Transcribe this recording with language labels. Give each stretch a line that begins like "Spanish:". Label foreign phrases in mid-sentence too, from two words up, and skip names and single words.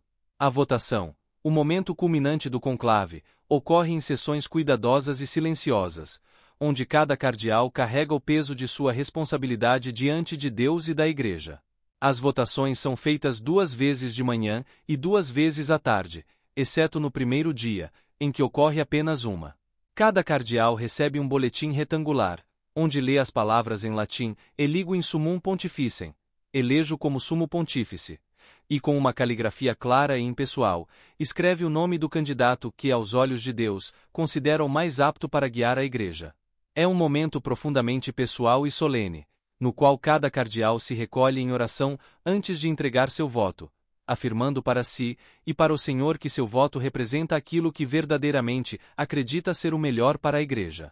Portuguese: A votação, o momento culminante do conclave, ocorre em sessões cuidadosas e silenciosas, onde cada cardeal carrega o peso de sua responsabilidade diante de Deus e da Igreja. As votações são feitas 2 vezes de manhã e 2 vezes à tarde, exceto no primeiro dia, em que ocorre apenas uma. Cada cardeal recebe um boletim retangular, onde lê as palavras em latim,
Latin: eligo in summum pontificem,
Portuguese: elejo como sumo pontífice, e com uma caligrafia clara e impessoal, escreve o nome do candidato que, aos olhos de Deus, considera o mais apto para guiar a Igreja. É um momento profundamente pessoal e solene, no qual cada cardeal se recolhe em oração antes de entregar seu voto, afirmando para si e para o Senhor que seu voto representa aquilo que verdadeiramente acredita ser o melhor para a Igreja.